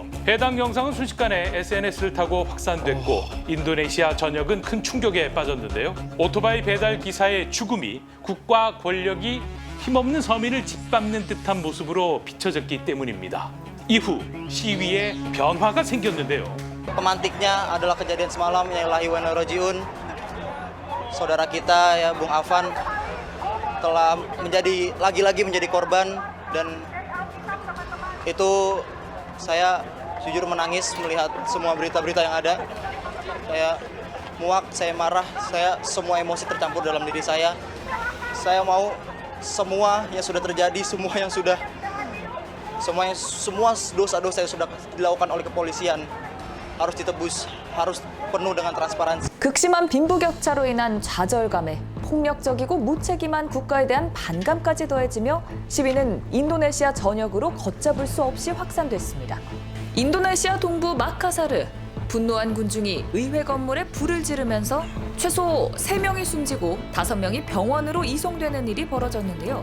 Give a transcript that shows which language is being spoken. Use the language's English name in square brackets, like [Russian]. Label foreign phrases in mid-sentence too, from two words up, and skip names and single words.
[Korean] 해당 영상은 순식간에 SNS를 타고 확산됐고 인도네시아 전역은 큰 충격에 빠졌는데요. 오토바이 배달 기사의 죽음이 국가 권력이 힘없는 서민을 짓밟는 듯한 모습으로 비춰졌기 때문입니다. 이후 시위에 변화가 생겼는데요. [Indonesian] Pemantiknya adalah kejadian semalam yang [Arabic] لله وإنا إليه راجعون. [Indonesian] Saudara kita ya Bung Afan telah lagi-lagi menjadi korban dan itu saya jujur menangis melihat semua berita-berita yang ada. Saya muak, saya marah, semua emosi tercampur dalam diri saya. Saya mau semua yang sudah terjadi, semua dosa-dosa yang sudah dilakukan oleh kepolisian harus ditebus, harus penuh dengan transparansi. [Korean] 극심한 빈부격차로 인한 좌절감에 폭력적이고 무책임한 국가에 대한 반감까지 더해지며 시위는 인도네시아 전역으로 걷잡을 수 없이 확산됐습니다. 인도네시아 동부 마카사르, 분노한 군중이 의회 건물에 불을 지르면서 최소 3명이 숨지고 5명이 병원으로 이송되는 일이 벌어졌는데요.